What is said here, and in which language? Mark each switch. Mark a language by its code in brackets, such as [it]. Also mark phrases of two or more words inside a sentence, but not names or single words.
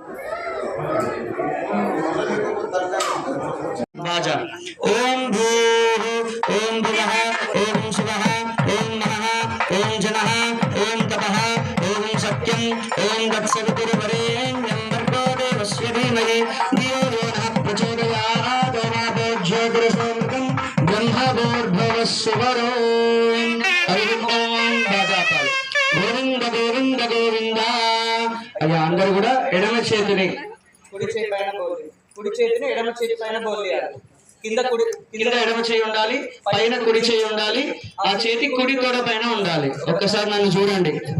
[sa] ओम भूः ओम भुवः ओम शिवः ओम महः ओम जनः ओम तपः ओम सत्यं ओम तत्सवितुर्वरेण्यं भर्गो देवस्य धीमहि धियो यो नः प्रचोदयात् ओम ज्योतिर्सोमकं ब्रह्मभूर्भुवस्सुवरो గోవింద గోవింద గోవింద. [te] అయ్యా అందరూ కూడా ఎడమ చేతిని కుడి చేతిని ఎడమ చేతి పైన బోలియాలి. కింద ఎడమ చేయి ఉండాలి, పైన కుడి చేయి ఉండాలి. ఆ చేతి కుడి తొడ పైన ఉండాలి. ఒక్కసారి నన్ను చూడండి.